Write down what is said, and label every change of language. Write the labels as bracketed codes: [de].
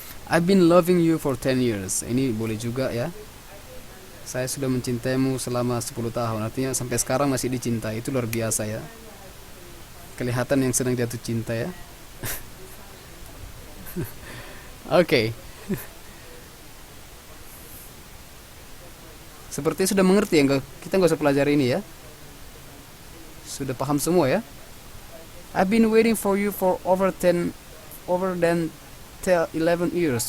[en] I've been loving you for 10 years. [id] Ini boleh juga ya. Saya sudah mencintaimu selama 10 tahun. Artinya sampai sekarang masih dicinta. Itu luar biasa ya. Kelihatan yang sedang jatuh cinta ya. Oke. Seperti sudah mengerti ya, kita nggak usah pelajari ini ya. Sudah paham semua ya. [en] I've been waiting for you for over 11 years.